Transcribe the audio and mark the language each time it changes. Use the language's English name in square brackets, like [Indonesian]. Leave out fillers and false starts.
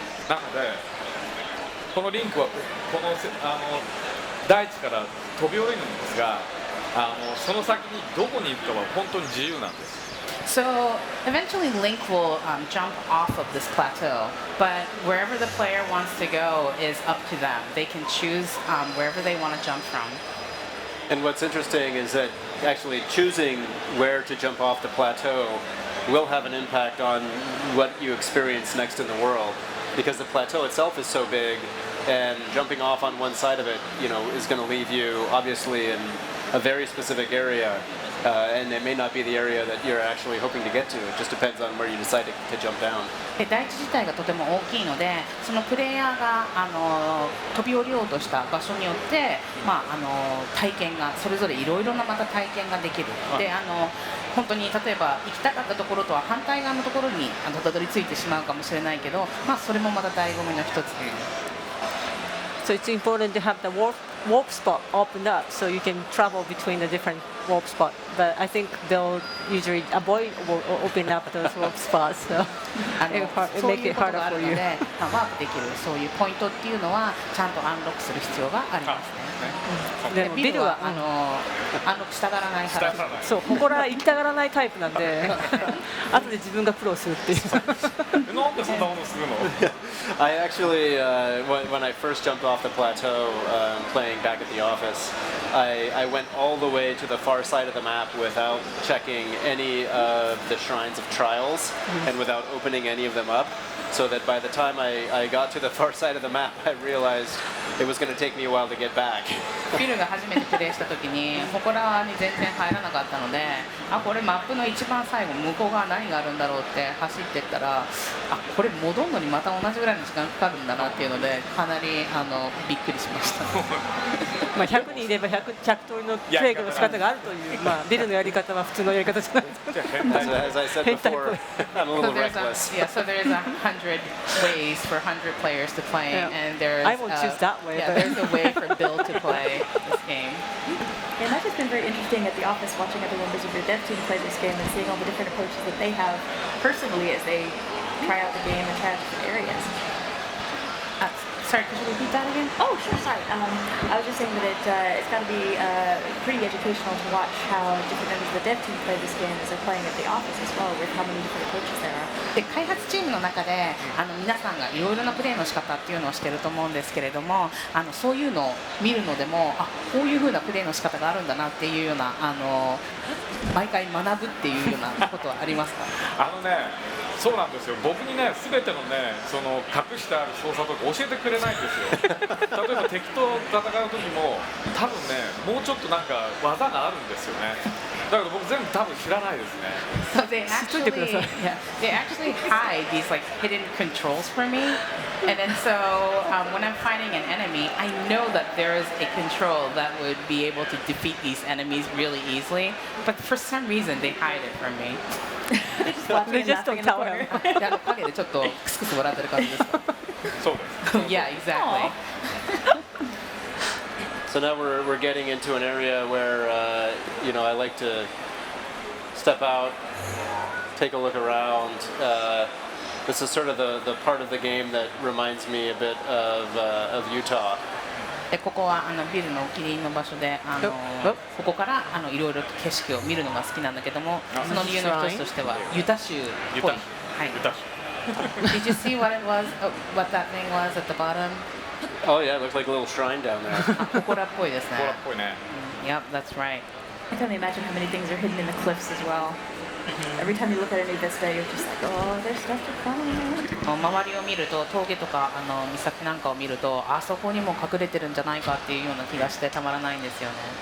[Japanese] なのでこのリンクはこの大地から飛び降りるんですが、その先にどこに行くかは本当に自由なんです。 [English] So eventually Link will jump off of this plateau, but wherever the player wants to go is up to them. They can choose wherever they want to jump from. And what's interesting is that actually choosing where to jump off the plateau will have an impact on what you experience next in the world, because the plateau itself is so big, and jumping off on one side of it, is going to leave you obviously in a very specific area, and it may not be the area that you're actually hoping to get to. It just depends on where you decide to jump down. [Japanese] 大地自体がとても大きいので、そのプレイヤーが飛び降りようとした場所によって、体験がそれぞれいろいろなまた体験ができる。で本当に例えば行きたかったところとは反対側のところにたどり着いてしまうかもしれないけど、それもまた醍醐味の一つ。 [English] So it's important to have the warp spot opened up so you can travel between the different warp spots. But I think they'll usually avoid opening up those warp spots, so it make it harder for you. [Japanese] ワープできるそういうポイントっていうのはちゃんとアンロックする必要がありますね。でビルはアンロックしたがらないから。そう、ここら行きたがらないタイプなんで、後で自分が苦労するっていう。なんでそんなことするの [English] I actually, when I first jumped off the plateau playing back at the office, I went all the way to the far side of the map without checking any of the shrines of trials and without opening any of them up, so that by the time I got to the far side of the map, I realized it was going to take me a while to get back. [Japanese] ビルが初めてプレイした時に祠に全然入らなかったので、これマップの一番最後向こう側何があるんだろうって走ってったら、これ戻るのにまた同じぐらいの時間かかるんだなっていうので、かなりびっくりしました。 100人いれば 100通りのプレイの仕方があるという、ビルのやり方は普通のやり方じゃない。 [English] As I said before, I'm a little reckless. So there is 100 ways for 100 players to play, and there's I won't choose that way. There's a way for Bill to play this game. And that's just been very interesting at the office, watching other members of your dev team play this game and seeing all the different approaches that they have personally as they try out the game and try out different areas. Sorry, could you repeat that again? Oh, sure, sorry. I was just saying that it's got to be pretty educational to watch how different members of the dev team play this game as they're playing at the office as well, with how many different approaches there are. [Japanese] で開発チームの中で皆さんがいろいろなプレーの仕方っていうのをしてると思うんですけれどもそういうのを見るのでもこういう風なプレーの仕方があるんだなっていうような毎回学ぶっていうようなことはありますか？そうなんですよ、僕にね、すべてのね、その隠してある操作とか教えてくれないんですよ。例えば敵と戦う時も、多分ね、もうちょっとなんか技があるんですよね。だけど僕全部多分知らないですね。 [English] So they actually hide these like hidden controls for me, and then so when I'm fighting an enemy, I know that there is a control that would be able to defeat these enemies really easily, but for some reason they hide it from me. They just don't tell him. [Japanese] で陰でちょっとクスクス笑ってる感じですか？そうです。 [English] Yeah, exactly. So now we're getting into an area where I like to step out, take a look around. This is sort of the part of the game that reminds me a bit of Utah. [Japanese] でここはビルのお気に入りの場所でここからいろいろ景色を見るのが好きなんだけどもその理由の一つとしてはユタ州っぽい。 [English] はい。Did you see what it was? What that thing was at the bottom? Oh yeah, it looks like a little shrine down there. [Japanese] 祠っぽいですね。ほらっぽいね。 [English] Yep, that's right. I can only imagine how many things are hidden in the cliffs as well. Every time you look at a new vista, you're just like, oh, there's stuff to find. [Japanese] 周りを見ると峠とか岬なんかを見るとあそこにも隠れてるんじゃないかっていうような気がしてたまらないんですよね。